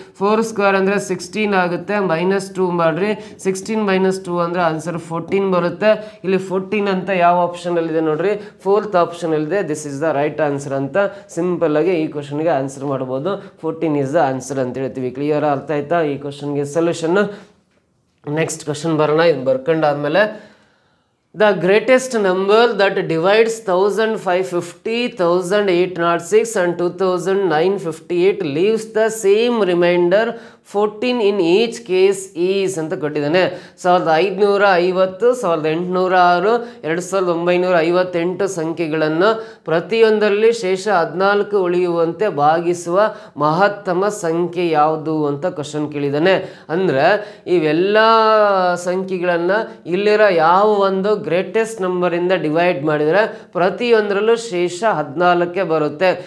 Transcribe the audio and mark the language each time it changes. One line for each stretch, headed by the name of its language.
Kannada: 4 square ಅಂದ್ರೆ 16 ಆಗುತ್ತೆ, minus 2 ಮಾಡ್ರಿ. 16 ಮೈನಸ್ 2 ಅಂದ್ರೆ ಆನ್ಸರ್ 14 ಬರುತ್ತೆ. ಇಲ್ಲಿ 14 ಅಂತ ಯಾವ ಆಪ್ಷನ್ ಅಲ್ಲಿ ಇದೆ ನೋಡ್ರಿ, 4th ಆಪ್ಷನ್ ಅಲ್ಲಿ ಇದೆ.
English: this is the right answer
Kannada: ಅಂತ ಸಿಂಪಲ್ ಆಗಿ ಈ ಕ್ವಶನ್ಗೆ ಆನ್ಸರ್ ಮಾಡಬಹುದು. 14
English: is the answer
Kannada: ಅಂತ ಹೇಳ್ತೀವಿ. ಕ್ಲಿಯರ್ ಅರ್ಥ ಆಯ್ತಾ ಈ ಕ್ವಶನ್ಗೆ ಸೊಲ್ಯೂಷನ್? ನೆಕ್ಸ್ಟ್ ಕ್ವಶನ್ ಬರೋಣ. ಇದು ಬರ್ಕೊಂಡಾದ್ಮೇಲೆ
English: the greatest number that divides 1550, 1806 and 2958 leaves the same remainder 14 in each case is
Kannada: ಅಂತ ಕೊಟ್ಟಿದ್ದಾನೆ. 1550, 1806, 2958 ಸಂಖ್ಯೆಗಳನ್ನು ಪ್ರತಿಯೊಂದರಲ್ಲಿ ಶೇಷ 14 ಉಳಿಯುವಂತೆ ಭಾಗಿಸುವ ಮಹತ್ತಮ ಸಂಖ್ಯೆ ಯಾವುದು ಅಂತ ಕ್ವಶನ್ ಕೇಳಿದ್ದಾನೆ. ಅಂದರೆ ಇವೆಲ್ಲ ಸಂಖ್ಯೆಗಳನ್ನು ಇಲ್ಲಿರೋ ಯಾವ ಒಂದು ಗ್ರೇಟೆಸ್ಟ್ ನಂಬರಿಂದ ಡಿವೈಡ್ ಮಾಡಿದರೆ ಪ್ರತಿಯೊಂದರಲ್ಲೂ ಶೇಷ 14 ಬರುತ್ತೆ.